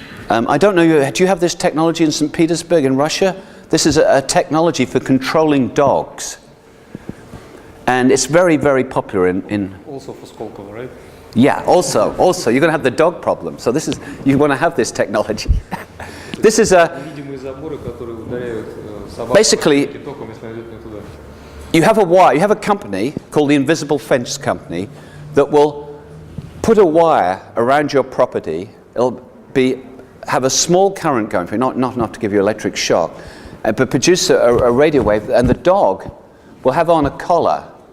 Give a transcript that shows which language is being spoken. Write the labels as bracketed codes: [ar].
[en] I don't know, do you have this technology in St. Petersburg in Russia? This is a technology for controlling dogs. And it's very, very popular in also for Skolkovo, right? Yeah, also, you're going to have the dog problem. So this is, you want to have this technology. This is a, [ru] Невидимые заборы, которые ударяют собак [en] basically, [ru] током, если идет не туда. [en] you have a wire, you have a company called the Invisible Fence Company that will put a wire around your property. It'll have a small current going through, not enough to give you electric shock, but produce a radio wave, and the dog will have on a collar.